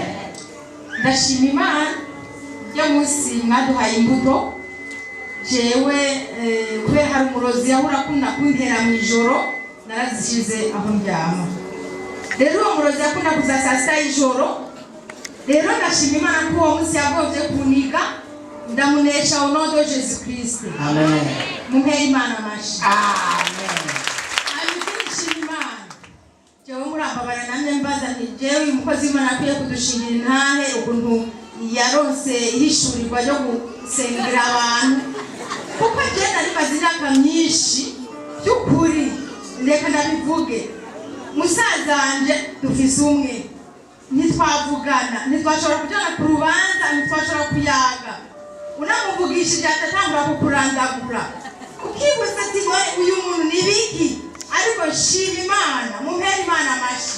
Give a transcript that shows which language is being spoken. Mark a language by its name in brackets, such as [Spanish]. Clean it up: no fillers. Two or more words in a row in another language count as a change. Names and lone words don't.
[Rundi] Ndashimira Imana yo munsi mwaduhaye imbuto jewe kubera hari umurozi yahura akunda kuntera mu ijoro narazishize aho ndyama rero uwo murozi yakunda kuza saa sita y'ijoro rero ndashimira Imana ko uwo munsi yagombye kuniga ndamunesha [French] au nom de Jésus Christ. [Rundi] Amen. Mumpere Imana amashi. Amen. Ndashimira Imana jewe murambabara namwe mbaza nti jewe umukozi w'Imana akwiye kudushingira intahe ukuntu yaronse ihishurirwa ryo gusengera abantu kuko je nari maze imyaka myinshi by'ukuri reka ndabivuge musaza wanje dufise umwe ntitwavugana ntitwashobora kujana ku rubanza ntitwashobora kuyaga unamuvugishije atatangura kukurandagura ukibuza ati uyu muntu ni biki ariko shima Imana mumpere Imana amashi.